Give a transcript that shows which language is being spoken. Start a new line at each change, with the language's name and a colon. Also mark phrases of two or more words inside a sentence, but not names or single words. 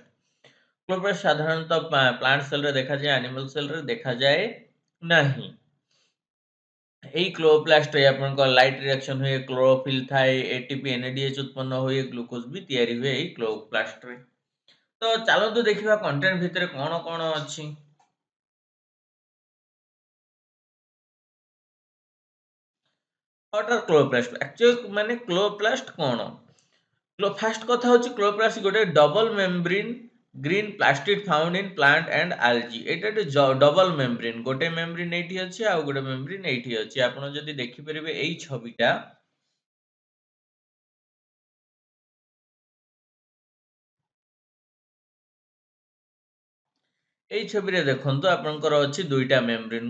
Odia: କ୍ଲୋରୋପ୍ଲାଷ୍ଟ ସାଧାରଣତଃ ପ୍ଲାଣ୍ଟ ସେଲ୍ରେ ଦେଖାଯାଏ, ଆନିମାଲ୍ ସେଲ୍ରେ ଦେଖାଯାଏ ନାହିଁ। এই କ୍ଲୋରୋପ୍ଲାଷ୍ଟରେ ଆପଣଙ୍କ
English: light reaction
Odia: ହୁଏ, କ୍ଲୋରୋଫିଲ୍ ଥାଏ, ଏଟିପି ଏନ୍ଏଡିଏଚ୍ ଉତ୍ପନ୍ନ ହୁଏ, ଗ୍ଲୁକୋଜ୍ ବି ତିଆରି ହୁଏ ଏଇ କ୍ଲୋରୋପ୍ଲାଷ୍ଟରେ। ତ ଚାଲନ୍ତୁ ଦେଖିବା କଣ୍ଟେଣ୍ଟ ଭିତରେ କ'ଣ କ'ଣ ଅଛି।
English: What are chloroplast?
Odia: Actually ମାନେ chloroplast କ'ଣ? ଫାଷ୍ଟ କଥା ହେଉଛି କ୍ଲୋରୋପ୍ଲାଷ୍ଟ ଗୋଟେ
English: double membrane green plastid found in plant and algae.
Odia: ଏଇଟା ଗୋଟେ
English: double membrane,
Odia: ଗୋଟେ ମେମ୍ବ୍ରେନ୍ ଏଇଠି ଅଛି ଆଉ ଗୋଟେ ମେମ୍ବ୍ରେନ୍ ଏଇଠି ଅଛି। ଆପଣ ଯଦି ଦେଖିପାରିବେ ଏଇ ଛବିଟା, ଏଇ ଛବିରେ ଦେଖନ୍ତୁ ଆପଣଙ୍କର ଅଛି ଦୁଇଟା ମେମ୍ବ୍ରେନ୍।